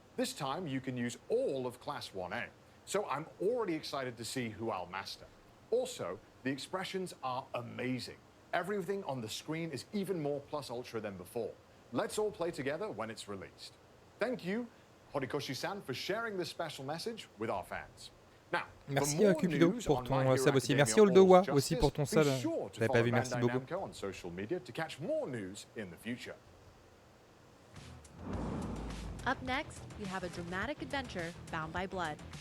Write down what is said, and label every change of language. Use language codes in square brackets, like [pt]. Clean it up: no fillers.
[en] This time, you can use all of Class 1A. So I'm already excited to see who I'll master. Also, the expressions are amazing. Everything on the screen is even more plus ultra than before. Let's all play together when it's released. Thank you, Horikoshi-san, for sharing this special message with our fans. Now, [fr] merci Cupido pour ton sub aussi. Merci Oldowa aussi pour ton sub. Je l'avais pas vu, merci beaucoup. [en] On social media to catch more news in the future. Up next, we have a dramatic adventure bound by blood.